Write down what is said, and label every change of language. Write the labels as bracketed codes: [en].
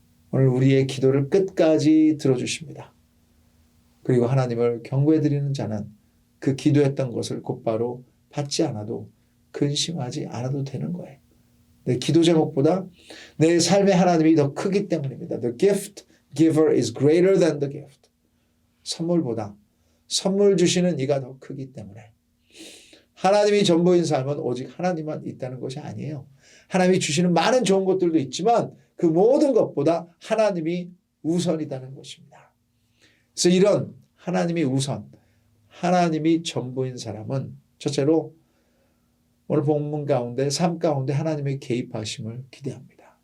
[ko] 오늘 우리의 기도를 끝까지 들어주십니다. 그리고 하나님을 경배드리는 자는 그 기도했던 것을 곧바로 받지 않아도 근심하지 않아도 되는 거예요. 내 기도 제목보다 내 삶의 하나님이 더 크기 때문입니다. [en] The gift giver is greater than the gift. [ko] 선물보다 선물 주시는 이가 더 크기 때문에 하나님이 전부인 삶은 오직 하나님만 있다는 것이 아니에요. 하나님이 주시는 많은 좋은 것들도 있지만 그 모든 것보다 하나님이 우선이라는 것입니다. 그래서 이런 하나님이 우선, 하나님이 전부인 사람은 첫째로 오늘 본문 가운데 삶 가운데 하나님의 개입하심을 기대합니다.